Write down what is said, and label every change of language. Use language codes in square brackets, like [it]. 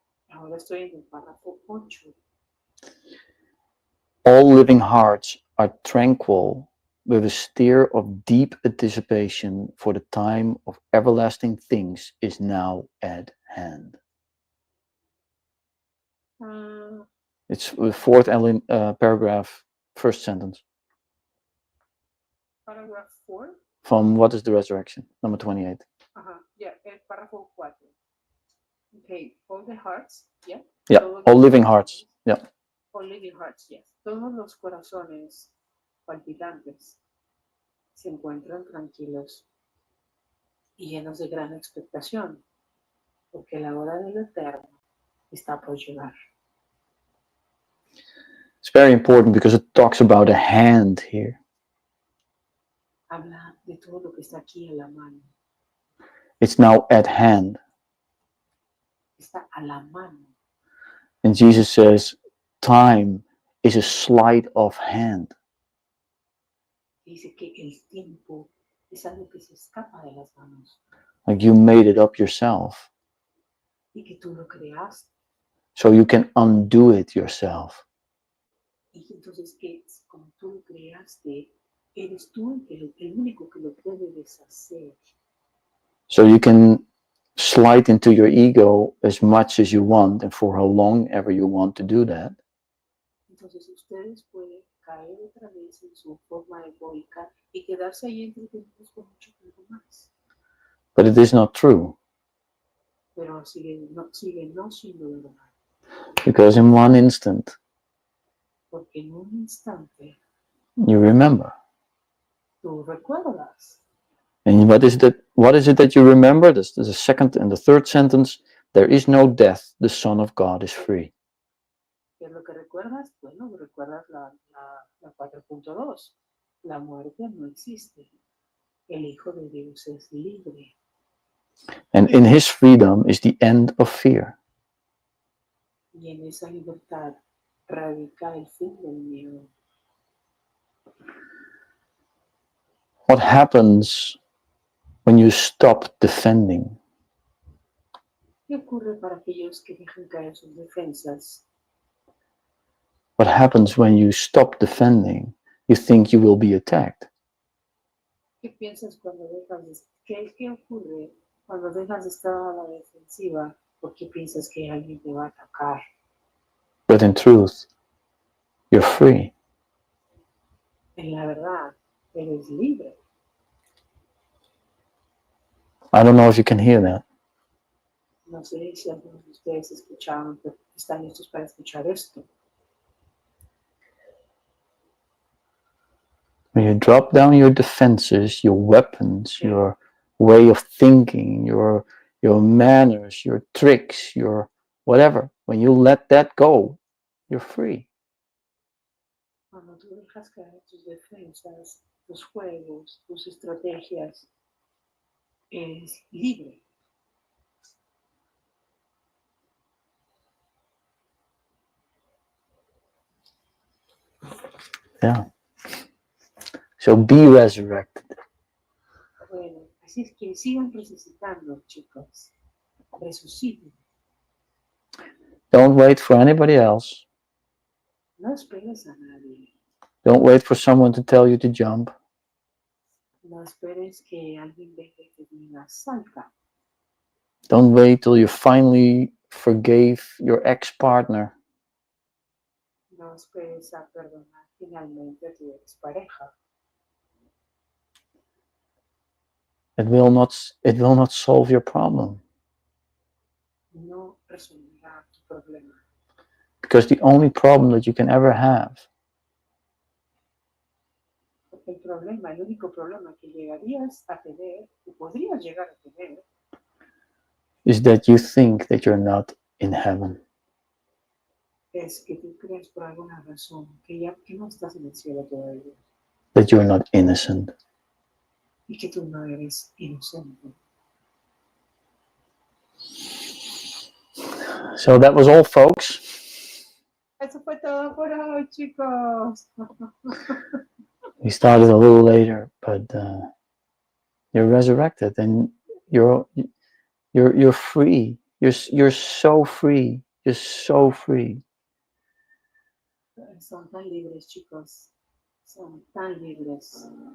[es] Ahora estoy en el párrafo 8. [en] All living hearts are tranquil with a stir of deep anticipation, for the time of everlasting things is now at hand. It's the fourth paragraph, first sentence. Paragraph 4. From What is the Resurrection? Number 28. Yeah, [es] el párrafo 4. [en] Okay, all the hearts, yeah? Yeah, all living hearts, yeah. All living hearts, yes. [es] Todos los corazones palpitantes se encuentran tranquilos y llenos de gran expectación, porque la hora del eterno está por llegar. [en] It's very important because it talks about a hand here. [es] Habla de todo lo que está aquí a la mano. [en] It's now at hand. [es] Está a la mano. [en] And Jesus says, time is a sleight of hand. [es] Dice que el tiempo es algo que se escapa de las manos. [en] Like you made it up yourself. [es] Y que tú lo creaste. [en] So you can undo it yourself. [es] Y entonces que como tú lo creaste, eres tú el único que lo puede deshacer. [en] So you can slide into your ego as much as you want and for how long ever you want to do that. [es] Entonces ustedes pueden caer otra vez en su forma egoica y quedarse ahí entretenidos por mucho tiempo más. [en] But it is not true. [es] Pero siguen no siendo verdad. [en] Because in one instant, [es] Porque en un instante [en] you remember. [es] tú recuerdas. [en] And what is it that you remember? This is the second and the third sentence. There is no death. The Son of God is free. [es] ¿Qué es lo que recuerdas? Bueno, recuerdas la 4.2. La muerte no existe. El Hijo de Dios es libre. [en] And in his freedom is the end of fear. [es] Y en esa libertad radica el fin del miedo. [en] What happens when you stop defending? [es] ¿Qué ocurre para aquellos que dejan caer sus defensas? [en] What happens when you stop defending? You think you will be attacked. [es] ¿Qué piensas cuando ¿Qué ocurre cuando dejas de estar a la defensiva? Porque piensas que alguien te va a atacar. [en] But in truth, you're free. [es] En la verdad, eres libre. [en] I don't know if you can hear that. [es] No sé si algunos de ustedes escucharon, pero están listos para escuchar esto. [en] When you drop down your defenses, your weapons, your way of thinking, your manners, your tricks, your whatever, when you let that go, you're free. [es] Cuando tú dejas caer tus defensas, tus juegos, tus estrategias, eres libre. [en] Yeah. So be resurrected. [es] Bueno, así es que sigan resucitando, chicos. Resuciten. [en] Don't wait for anybody else. [es] No esperes a nadie. [en] Don't wait for someone to tell you to jump. [es] No esperes que alguien venga y te diga, salta. [en] Don't wait till you finally forgave your ex-partner. [es] No esperes a perdonar finalmente a tu expareja. [en] It will not solve your problem. [es] No resolverá tu problema. [en] Because the only problem that you can ever have [es] Porque el único problema que llegarías a tener, que podrías llegar a tener, [en] is that you think that you're not in heaven. [es] es que tú crees por alguna razón que no estás en el cielo todavía. [en] That you're not innocent. [es] Y que tú no eres inocente. [en] So that was all, folks. [es] Eso fue todo por hoy, chicos. [en] We started a little later, but you're resurrected and you're free. You're so free. You're so free. [es] Son tan libres, chicos. Son tan libres.